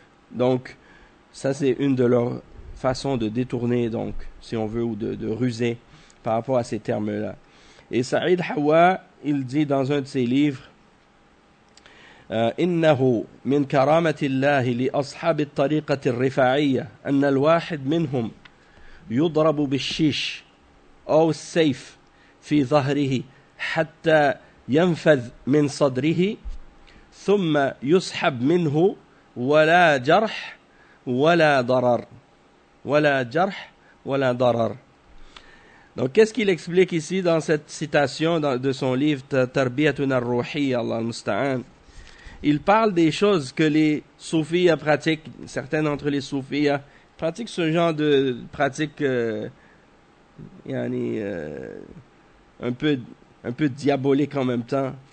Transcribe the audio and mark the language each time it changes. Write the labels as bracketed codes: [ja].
[fr] Donc, ça c'est une de leurs façons de détourner, donc, si on veut, ou de ruser par rapport à ces termes-là. Et Saïd Hawa, il dit dans un de ses livres, [ar] إنه من كرامة الله لأصحاب الطريقة الرفاعية أن الواحد منهم يضرب بالشيش أو السيف في ظهره حتى ينفذ من صدره ثم يسحب منه ولا جرح ولا ضرر ولا جرح ولا ضرر. [fr] Donc, qu'est-ce qu'il explique ici dans cette citation de son livre Tarbiyatun ar-Ruhiyya, [ar] Allah al-Musta'an? [fr] Il parle des choses que les soufis pratiquent, certains d'entre les soufis pratiquent ce genre de pratiques un peu diaboliques en même temps.